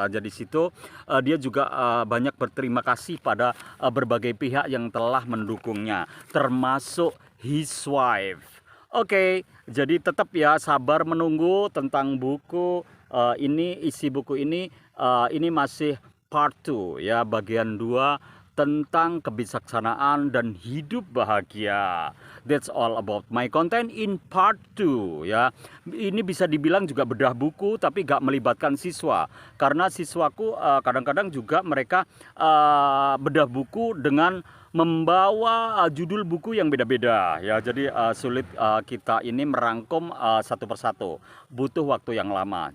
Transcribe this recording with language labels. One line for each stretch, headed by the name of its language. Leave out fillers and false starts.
Indonesian: Jadi situ dia juga banyak berterima kasih pada berbagai pihak yang telah mendukungnya, termasuk
English: his wife.
Indonesian: Oke, jadi tetap ya sabar menunggu tentang buku ini, isi buku ini masih part 2 ya, bagian 2 tentang kebijaksanaan dan hidup bahagia.
English: That's all about my content in part 2 ya.
Indonesian: Ini bisa dibilang juga bedah buku tapi gak melibatkan siswa, karena siswaku kadang-kadang juga mereka bedah buku dengan membawa judul buku yang beda-beda ya, jadi sulit kita ini merangkum satu persatu, butuh waktu yang lama.